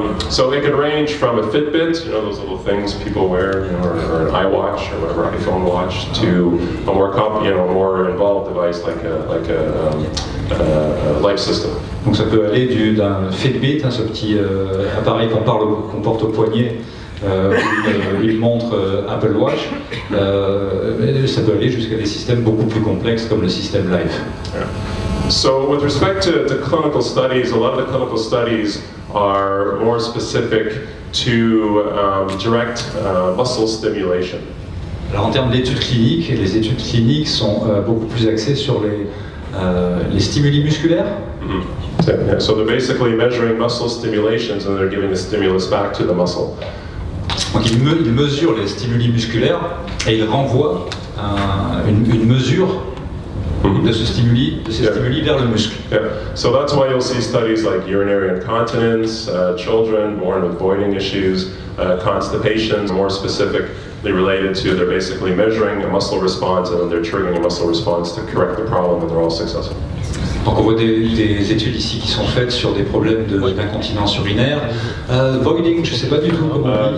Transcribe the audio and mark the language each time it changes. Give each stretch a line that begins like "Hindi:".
English: So it could range from a Fitbit, you know, those little things people wear, you know, or an iWatch or whatever, iPhone watch, to a more involved device like a life system.
French: Donc ça peut aller d'un Fitbit, ce petit appareil qu'on porte au poignet, une montre Apple Watch, ça peut aller jusqu'à des systèmes beaucoup plus complexes comme le système LIFE.
English: Yeah. So with respect to clinical studies, a lot of the clinical studies are more specific to direct muscle stimulation.
French: Alors en termes d'études cliniques, les études cliniques sont beaucoup plus axées sur les stimuli musculaires. Mm-hmm.
English: So they're basically measuring muscle stimulations and they're giving the stimulus back to the muscle.
French: Donc ils mesurent les stimuli musculaires et ils renvoient une mesure de ces stimuli vers le muscle.
English: Yeah. So that's why you'll see studies like urinary incontinence, children born with voiding issues, constipation, more specifically related to, they're basically measuring a muscle response and then they're triggering a muscle response to correct the problem and they're all successful.
French: Donc on voit des études ici qui sont faites sur des problèmes d'incontinence urinaire. Voiding, je ne sais pas du tout comment on dit.